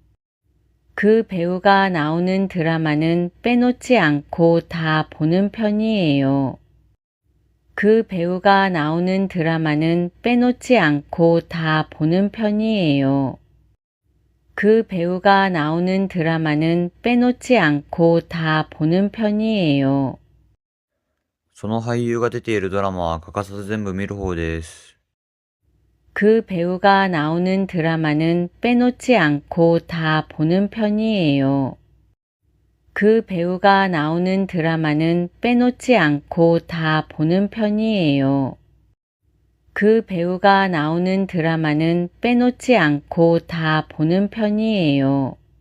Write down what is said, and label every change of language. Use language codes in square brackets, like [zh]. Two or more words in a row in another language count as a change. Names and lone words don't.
[ko] 그 배우가 나오는 드라마는 빼놓지 않고 다 보는 편이에요. 그 배우가 나오는 드라마는 빼놓지 않고 다 보는 편이에요. 그 배우가 나오는 드라마는 빼놓지 않고 다 보는 편이에요. [ja] その俳優が出ているドラマは欠かさず全部見る方です。 [ko] 그 배우가 나오는 드라마는 빼놓지 않고 다 보는 편이에요. 그 배우가 나오는 드라마는 빼놓지 않고 다 보는 편이에요. 그 배우가 나오는 드라마는 빼놓지 않고 다 보는 편이에요.